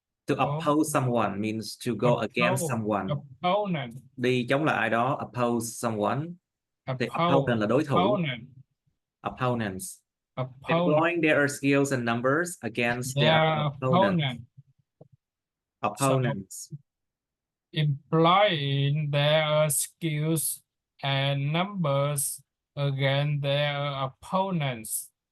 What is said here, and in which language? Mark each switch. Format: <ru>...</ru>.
<en>To oppose someone means to go against someone. Opponent.</en> <vi>Đi chống lại ai đó,</vi> <en>oppose someone.</en> <vi>Thì opponent là đối thủ. Opponents.</vi> <en>Employing their skills and numbers against their opponents. Opponents. Employing their skills and numbers against their opponents.</en>